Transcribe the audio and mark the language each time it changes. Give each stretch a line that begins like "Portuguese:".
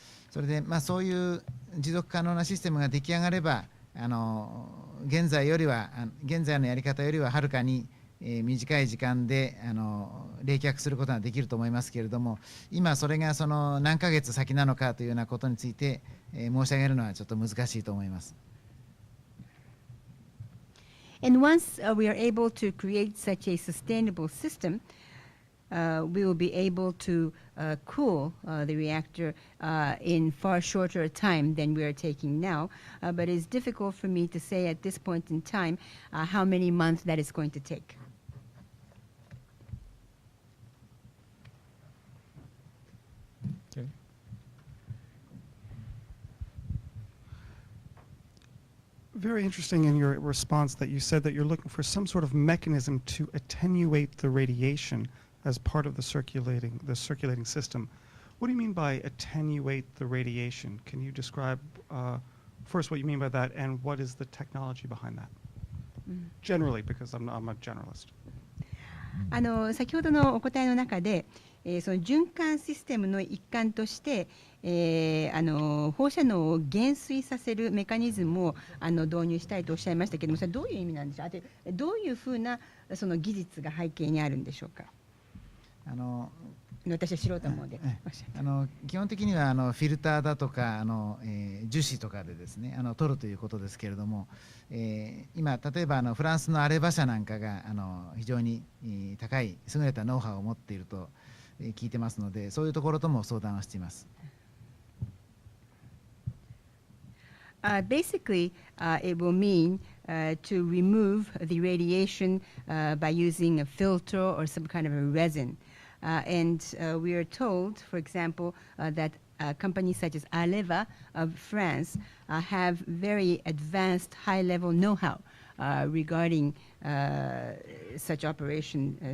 Japanese: それでそういう持続可能なシステムが出来上がれば現在のやり方よりははるかに短い時間で冷却することができると思いますけれども、今それがその何ヶ月先なのかというようなことについて申し上げるのはちょっと難しいと思います。
English: And once we are able to create such a sustainable system, we will be able to cool the reactor in far shorter time than we are taking now. But it's difficult for me to say at this point in time how many months that is going to take. Okay. Very interesting in your response that you said that you're looking for some sort of mechanism to attenuate the radiation as part of the circulating system. What do you mean by attenuate the radiation? Can you describe first what you mean by that and what is the technology behind that? Generally, because I'm a generalist.
Japanese: 先ほどのお答えの中で、その循環システムの一環として、放射能を減衰させるメカニズムを導入したいとおっしゃいましたけれども、それはどういう意味なんでしょう。あとどういうふうなその技術が背景にあるんでしょうか。私は素人なので基本的にはフィルターだとか樹脂とかでですね取るということですけれども、今例えばフランスのアレバ社なんかが非常に高い優れたノウハウを持っていると聞いてますので、そういうところとも相談をしています。
English: Basically, it will mean to remove the radiation by using a filter or some kind of a resin. And we are told, for example, that companies such as Areva of France have very advanced high-level know-how regarding such operation.